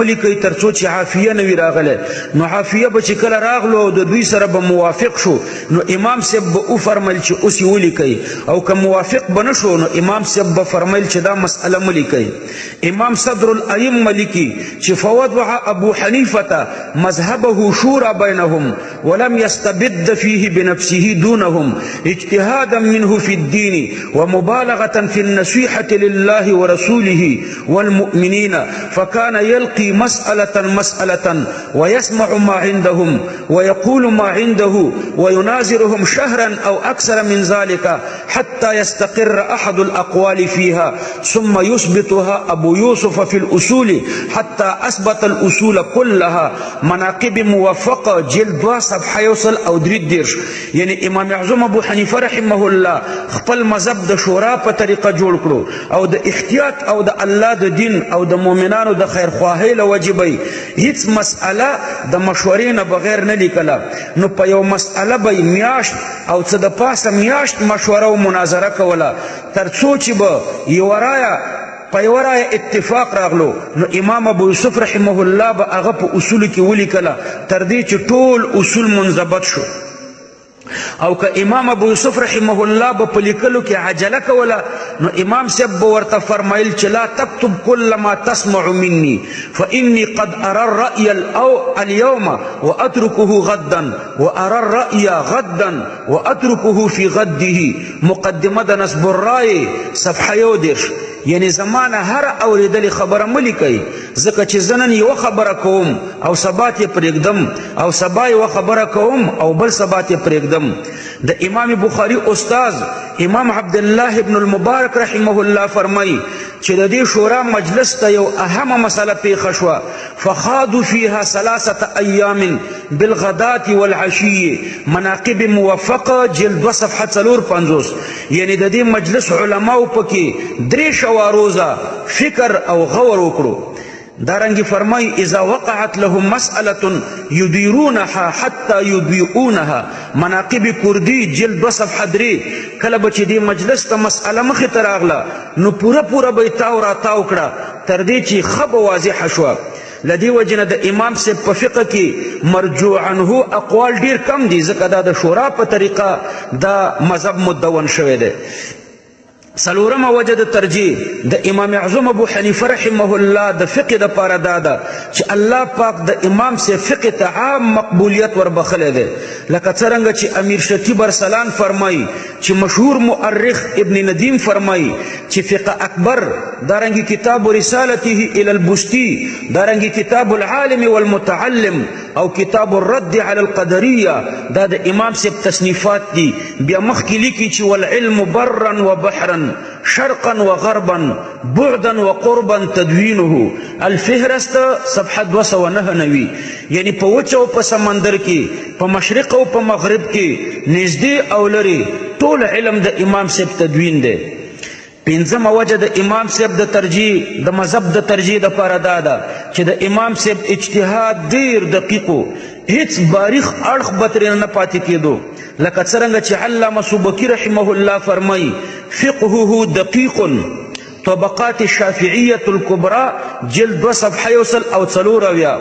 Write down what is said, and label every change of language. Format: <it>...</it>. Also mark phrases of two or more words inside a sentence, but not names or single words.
<ps>ملیکئ تر څو چې عافیه نه وي راغلی نو عافیه به چې کله راغلو او د دوی سره به موافق شو نو امام صاحب به وفرمیل چې اوس یې ولیکئ او که موافق به نه شو نو امام صاحب به فرمیل چې دا مسئله ملیکئ امام صدر الائمه لیکي چې</ps> <ar>فوضع ابو حنیفه مذهبه شورى بینهم ولم يستبد فيه بنفسه دونهم اجتهادا منه في الدين ومبالغة في النصيحة لله ورسوله والمؤمنين فكان يلقي مسألة ويسمع ما عندهم ويقول ما عنده ويناظرهم شهرا أو أكثر من ذلك حتى يستقر أحد الأقوال فيها ثم يثبتها أبو يوسف في الأصول حتى أثبت الأصول كلها مناقب موفقة جلد 2 صفحه يوصل او 3</ar> <ps>یعنی امام اعظم ابو حنیفه</ps> <ar>رحمه الله</ar> <ps>خپل مذهب د شورا په طریقه جوړ کړو او د احتیاط او د الله د دین او د مؤمنانو د خیر خواهی له وجبي هیڅ مسأله د مشورې نه بغیر نه لیکله نو په یو مسأله به میاشت او څه د پاسه میاشت مشوره او مناظره کوله تر څو چې به یو رایه په یوه رایه اتفاق راغلو نو امام ابو یوسف</ps> <ar>رحمه الله</ar> <ps>به هغه په اصولو کې ولیکله تر دې چې ټول اصول منضبط شو او که امام ابو یوسف</ps> <ar>رحمه الله</ar> <ps>به په لیکلو کې عجله کوله نو امام صاحب به ورته فرمایل چې</ps> <ar>لا تكتب كل ما تسمع مني فإني قد أرى الرأي اليوم وأتركه غدا وأرى الرأي غدا وأتركه في غده</ar> <ps>مقدمه د نصب الرأي صفحه 11 یعنی زمانه هر اوریدلې خبره مه لیکئ، ځکه چې زه نن یوه خبره کوم او سبا یې پرېږدم او سبا یوه خبره کوم او بل سبا یې پرېږدم. د امام بخاري استاذ امام عبدالله ابن المبارک</ps> <ar>رحمه الله</ar> <ps>فرمایي چې د دې شورا مجلس ته یو اهمه مسله پیښه شوه،</ps> <ar>فخاضوا فيها 3 ایام بالغداة والعشي،</ar> <ps>مناقب موفقه جلد 2 صفحه 450. یعنی د دې مجلس علماو پکې 3 شوا روزه فکر او غور وکړو. دارنگی فرمائی</ps> <ar>اذا وقعت لهم مسئلة يديرونها حتى يضيئونها، مناقب کردی جلد 2 صفحه 3.</ar> <ps>کله به چې دې مجلس ته مسئله مخې ته راغله نو پوره به یې تاو را تاو کړه تر دې چې ښه به واضحه شوه. لدې وجې نه د امام صاحب په فقه کې مرجوع عنه اقوال ډیر کم دي، ځکه دا د شورا په طریقه دا مذهب مدون شوی دی. څلورمه وجه د ترجیح د امام اعظم ابو حنیفه</ps> <ar>رحمه الله</ar> <ps>د فقه دپاره دا ده چې الله پاک د امام صاحب فقه ته عام مقبولیت وربخلی دی، لکه څرنګه چې امیر شکیب ارسلان فرمایي، چې مشهور مؤرخ ابن ندیم فرمایي چې فقه اکبر، دارنګې کتاب رسالته الى البستی، دارنګې کتاب العالم والمتعلم او کتاب الرد على القدریه، دا د امام صاحب تصنیفات دي. بیا مخکې لیکي چې</ps> <ar>والعلم برا وبحرا شرقا وغربا بعدا وقربا تدوینه، الفهرست صفحه 299.</ar> <ps>یعنی په وچه او په سمندر کې، په مشرق او په مغرب کې، نږدې او لرې، ټول علم د امام صاحب تدوین دی. پنځمه وجه د امام صاحب د ترجیح د مذهب د ترجیح دپاره دا ده چې د امام صاحب اجتهاد ډیر دقیق و، هیڅ باریخ اړخ به ترې نه پاتې کېدو، لکه څرنګه چې علامه سبکي</ps> <ar>رحمه الله</ar> <ps>فرمایي</ps> <ar>فقهه دقیق،</ar> <ps>طبقات الشافعیة الکبرى جلد 2 صفحه 104.</ps>